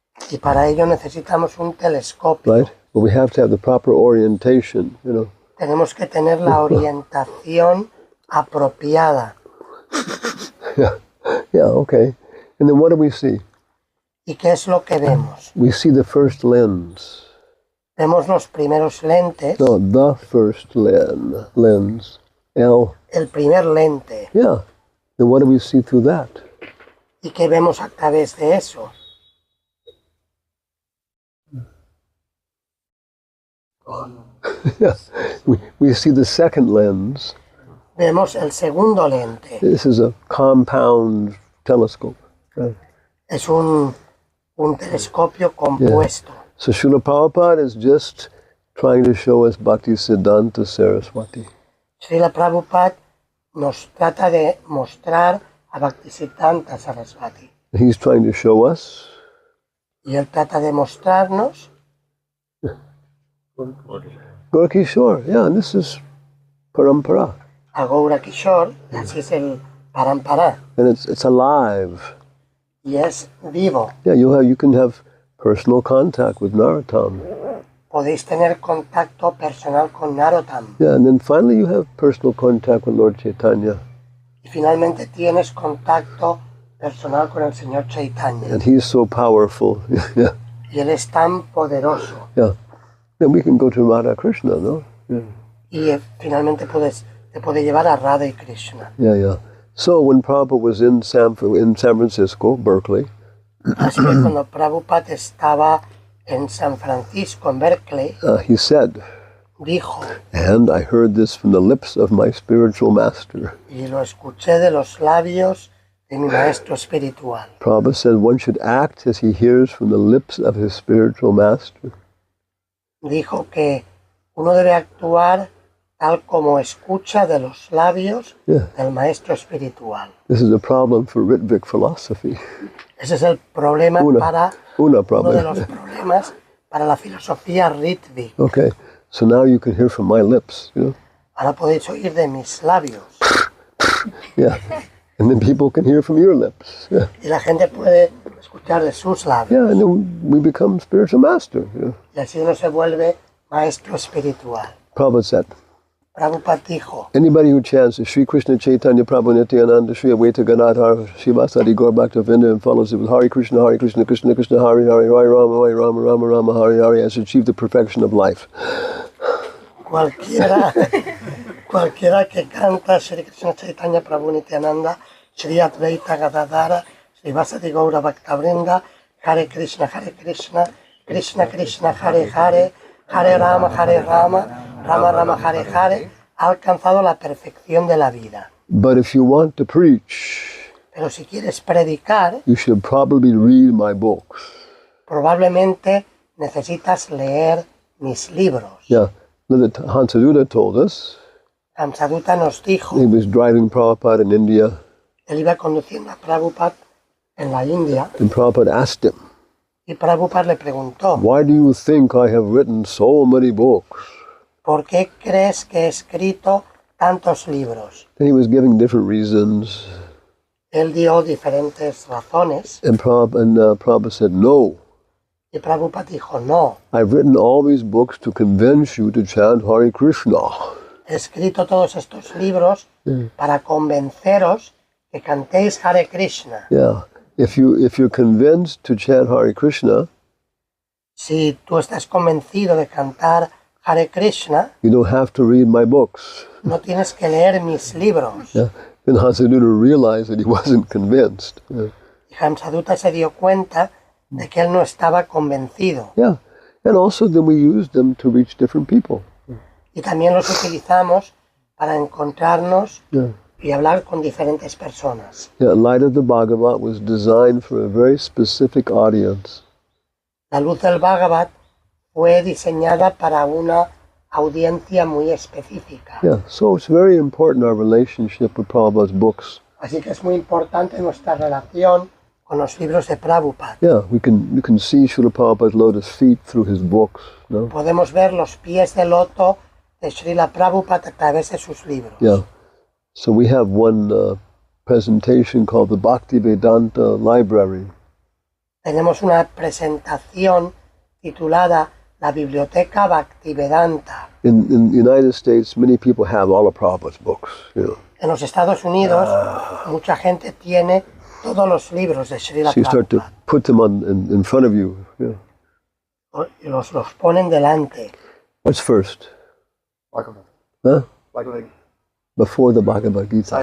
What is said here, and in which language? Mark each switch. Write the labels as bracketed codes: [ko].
[es] Y para ello necesitamos un telescopio. [en] Right? But we have to have the proper orientation, [es] Tenemos que tener la orientación apropiada. [en] Yeah, okay. And then what do we see? [es] ¿Y qué es lo que vemos? [en] We see the first lens. [es] Vemos los primeros lentes. [en] No, the first lens. L. [es] El primer lente. [en] Yeah. Then what do we see through that? [es] ¿Y qué vemos a través de eso? [en] Yeah. We see the second lens. [es] Vemos el segundo lente. [en] This is a compound telescope. Right? [es] Es un telescopio compuesto. [en] Yeah. So Srila Prabhupada is just trying to show us Bhaktisiddhanta Saraswati. [es] Srila Prabhupada nos trata de mostrar a Bhaktisiddhanta Saraswati. [en] He's trying to show us. [es] Y él trata de mostrarnos. [en] Gaura Kishore, yeah, and this is Parampara. [es] A Gaura Kishore, así es el Parampara. [en] And it's alive. [es] Y es vivo. [en] Yeah, you can have personal contact with Narottam. [es] Podéis tener contacto personal con Narottam. [en] Yeah, and then finally you have personal contact with Lord Chaitanya. [es] Y finalmente tienes contacto personal con el Señor Chaitanya. [en] And he's so powerful. Yeah. [es] Y él es tan poderoso. [en] Yeah. Then we can go to Radha Krishna, no? Yeah. [es] Y finalmente te puede llevar a Radha y Krishna. [en] Yeah, yeah. So when Prabhupada was in San Francisco, Berkeley, [es] así que cuando Prabhupada estaba en San Francisco, en Berkeley, [en] he said, [es] dijo, [en] and I heard this from the lips of my spiritual master. [es] Y lo escuché de los labios de mi maestro espiritual. [en] Prabhupada said one should act as he hears from the lips of his spiritual master. [es] Dijo que uno debe actuar tal como escucha de los labios del maestro espiritual. [en] This is a problem for Ritvik philosophy. [es] Ese es el problema uno de los problemas para la filosofía Ritvik. [en] Okay, so now you can hear from my lips, [es] Ahora podéis oír de mis labios. [en] Yeah, and then people can hear from your lips. Yeah. [es] Y la gente puede escuchar de sus labios. [en] Yeah, and then we become spiritual master. [es] Y así uno se vuelve maestro espiritual. [en] Prabhupada said, [es] Prabhupada dijo, [en] anybody who chants Sri Krishna Chaitanya Prabhu Nityananda Sri Advaita Gadadhar Shivasadi Gaur Bhaktavinda and follows it with Hare Krishna Krishna Krishna Hare Hare Hare Rama Rama Hare Hare has achieved the perfection of life. [es] Cualquiera que canta Sri Krishna Chaitanya Prabhu Nityananda Sri Advaita Gadadhara Shivasadi Gaur Bhaktavinda Hare Krishna Krishna Krishna Hare Hare Hare Rama Rama Rama Hare Hare, ha alcanzado la perfección de la vida. [en] But if you want to preach, [es] pero si quieres predicar, [en] you should probably read my books. [es] Probablemente necesitas leer mis libros. [en] Yeah, Hansadutta told us. [es] Hansadutta nos dijo. [en] He was driving Prabhupada in India. [es] Él iba conduciendo a Prabhupada en la India. [en] And Prabhupada asked him. [es] Y Prabhupada le preguntó. [en] Why do you think I have written so many books? [es] ¿Por qué crees que he escrito tantos libros? [en] And he was giving different reasons. [es] Él dio diferentes razones. [en] And Prabhupada said, no. [es] Y Prabhupada dijo, no. [en] I've written all these books to convince you to chant Hare Krishna. [es] He escrito todos estos libros para convenceros que cantéis Hare Krishna. [en] Yeah. If you're convinced to chant Hare Krishna, [es] si tú estás convencido de cantar Hare Krishna, [en] you don't have to read my books. [es] No tienes que leer mis libros. [en] Yeah. And Hansadutta realized that he wasn't convinced. Yeah. [es] Y Hansadutta se dio cuenta de que él no estaba convencido. [en] Yeah. And also then we used them to reach different people. [es] Y también los utilizamos para encontrarnos y hablar con diferentes personas. [en] Yeah, Light of the Bhagavat was designed for a very specific audience. [es] La luz del Bhagavat fue diseñada para una audiencia muy específica. [en] Yeah, so it's very important our relationship with Prabhupada's books. [es] Así que es muy importante nuestra relación con los libros de Prabhupada. [en] Yeah, you can see Srila Prabhupada's lotus feet through his books. No? [es] Podemos ver los pies de loto de Srila Prabhupada a través de sus libros. [en] Yeah. So we have one presentation called the Bhaktivedanta Library. [es] Tenemos una presentación titulada La Biblioteca Bhaktivedanta. [en] In the United States, many people have all of Prabhupada's books, you know. [es] En los Estados Unidos, mucha gente tiene todos los libros de Srila [en] So you start to [es] Prabhupada [en] put them in front of you. You know. [es] y los ponen delante. [en] What's first? Bhagavad. Huh? Bhagavad Before the Bhagavad Gita.